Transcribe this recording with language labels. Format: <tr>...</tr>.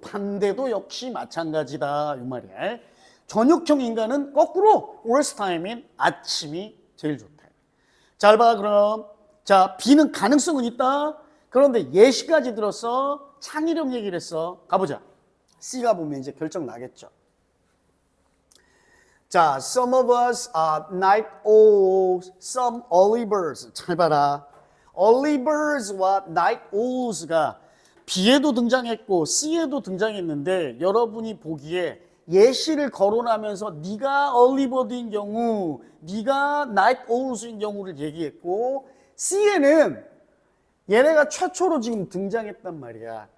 <ko>반대도 역시 마찬가지다. 이 말이야. 저녁형 인간은 거꾸로 worst time인 아침이 제일 좋다. 잘 봐, 그럼. 자, B는 가능성은 있다. 그런데 예시까지 들었어. 창의력 얘기를 했어. 가보자. C가 보면 이제 결정 나겠죠.</ko> <en>자, some of us are night owls, some early birds.</en> <ko>잘 봐라. early birds와 night owls가 B에도 등장했고 C에도 등장했는데 여러분이 보기에 예시를 거론하면서 네가 early bird인 경우, 네가 night owls인 경우를 얘기했고 C에는 얘네가 최초로 지금 등장했단 말이야.</ko>